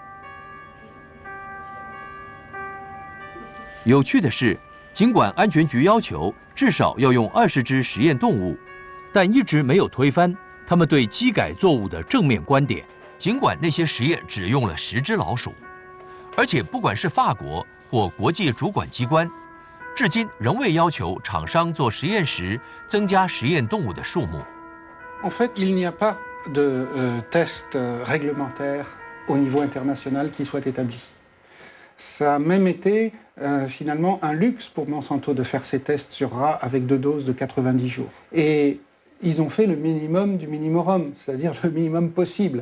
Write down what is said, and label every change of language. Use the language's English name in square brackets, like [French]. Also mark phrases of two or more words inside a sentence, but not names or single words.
[Chinese] 有趣的是，尽管安全局要求至少要用20只实验动物，但一直没有推翻他们对基改作物的正面观点。尽管那些实验只用了10只老鼠，而且不管是法国或国际主管机关，至今仍未要求厂商做实验时增加实验动物的数目。 [French] En fait, il n'y a pas de test réglementaire au niveau international qui soit établi. Ça a même été finalement un luxe pour Monsanto de faire ces tests sur rats avec 2 doses de 90 jours. Et ils ont fait le minimum du minimum, c'est-à-dire le minimum possible.